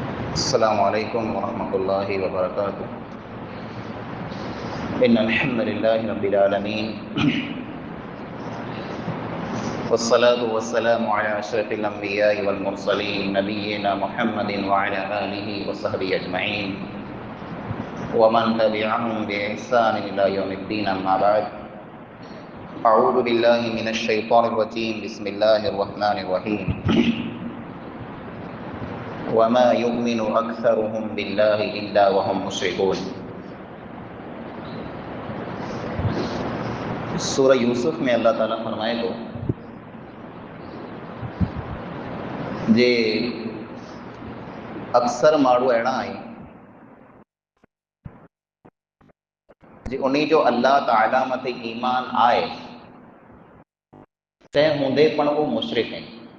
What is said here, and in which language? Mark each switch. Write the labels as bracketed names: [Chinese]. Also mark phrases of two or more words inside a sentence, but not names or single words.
[Arabic] السلام عليكم ورحمة الله وبركاته. إن الحمد لله رب العالمين والصلاة والسلام على أشرف الأنبياء والمرسلين نبينا محمد وعلى آله وصحبه أجمعين ومن تبعهم بإحسان إلى يوم الدين، أما بعد. أعوذ بالله من الشيطان الرجيم، بسم الله الرحمن الرحيم. وما يؤمن أكثرهم بالله إلا وهم مشركون. [Sindhi] सूरह यूसुफ में अल्लाह ताला फरमाए तो जे अक्सर माण्हू अहिड़ा आहिनि जे उन्हीं जो अल्लाह ताला मथे ईमान आहे, तंहिं हूंदे पण उहो मुशरिक आहिनि।